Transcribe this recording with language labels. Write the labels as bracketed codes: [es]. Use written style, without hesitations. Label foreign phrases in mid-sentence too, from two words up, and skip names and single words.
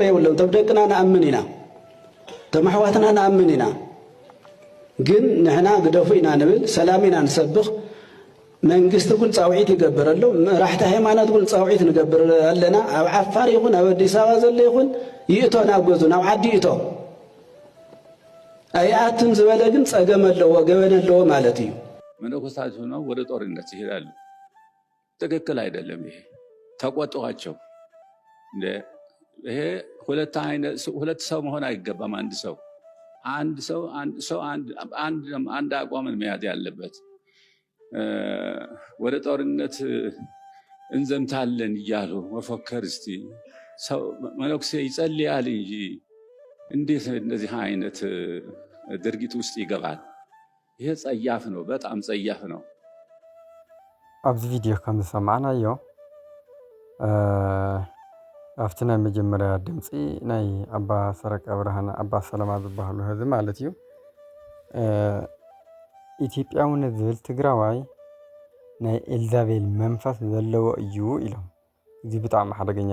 [ti] የብሎም ቶም ደቅና ንኣምን ኢና ቶም ኣሕዋትና ንኣምን ኢና ግን ንሕና ግደፉ ኢና ንብል ሰላም ኢና ንሰብኽ መንግስቲ ግን ፃውዒት ይገብር ኣሎ መራሕቲ ሃይማኖት ግን ፃውዒት ንገብር ኣለና ኣብ ዓፋር ይኹን ኣብ ኣዲስ አበባ ዘሎ ይኹን ይእቶ ናብ ገዙ ናብ ዓዲ ይእቶ ኣይኣትም ዝበለ ግን ፀገም ኣለዎ ገበን ኣለዎ ማለት እዩ [am] መነኮሳት ሆነው ወደ ጦርነት ይሄዳሉ። ትክክል አይደለም። ይሄ ተቆጥቷቸው ይሄ ሁለት ሰው መሆን አይገባም። አንድ አቋምን መያዝ ያለበት ወደ ጦርነት እንዘምታለን እያሉ መፎከር እስቲ ሰው መነኩሴ ይጸልያል እንጂ እንዴት እንደዚህ አይነት ድርጊት ውስጥ ይገባል? ይሄ ጸያፍ ነው፣ በጣም ጸያፍ ነው። [ti] ኣብዚ ቪድዮ ከም ሰማዕናዮ ኣብቲ ናይ መጀመርያ ድምፂ ናይ ኣባ ሰረቀ ብርሃን ኣባ ሰላማ ዝበሃሉ ህዝቢ ማለት እዩ ኢትዮጵያውነት ዝብል ትግራዋይ ናይ ኤልዛቤል መንፈስ ዘለዎ እዩ ኢሎም እዚ ብጣዕሚ ሓደገኛ